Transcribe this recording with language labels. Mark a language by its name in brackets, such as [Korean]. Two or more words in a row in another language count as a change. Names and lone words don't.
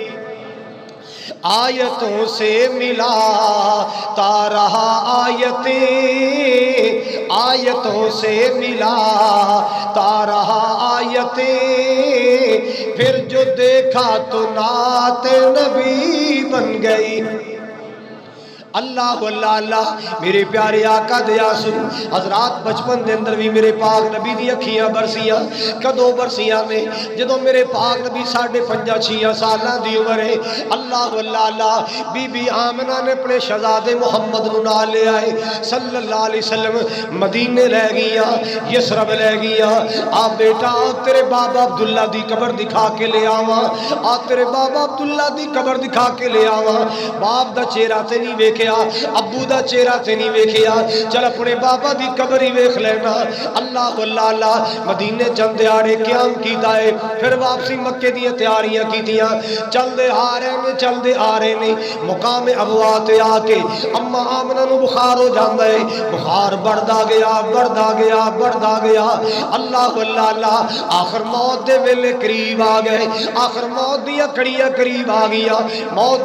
[Urdu] آیتوں سے ملا تا رہا آیتیں، آیتوں سے ملا تا رہا آیتیں، پھر جو دیکھا تو نعت نبی بن گئی، [Punjabi] اللہ اللہ اللہ میرے پیارے آقا دے آنسو حضرات بچپن دے اندر بھی میرے پاک نبی دی اکھیاں برسیاں کدو برسیاں نے جدو میرے پاک نبی 5.5-6 سالاں دی عمر ہے اللہ اللہ اللہ بی بی آمنہ نے اپنے شہزادے محمد نو نال لے آئے [Arabic] صلی اللہ علیہ وسلم [Punjabi] مدینے لے گیا یسرب لے گیا آپ بیٹا تیرے بابا عبداللہ دی قبر دکھا کے لے آواں آپ تیرے بابا عبداللہ دی قبر دکھا کے لے آواں باپ دا چہرہ تے نہیں ویکھیا ابو دا چہرہ تے نہیں ویکھیا چل اپنے بابا دی قبر ہی ویکھ لینا اللہ اللہ اللہ مدینے چند دیاڑے قیام کیتا ہے پھر واپسی مکے دی تیاریاں کیتیاں چلدے آ رہے نے مقام ابوا تے آ کے اما آمنہ نو بخار ہو جاندا ہے بخار بڑھدا گیا اللہ اللہ اللہ آخر موت دے ویلے قریب آ گئے آخر موت دیاں کڑیاں قریب آ گیا موت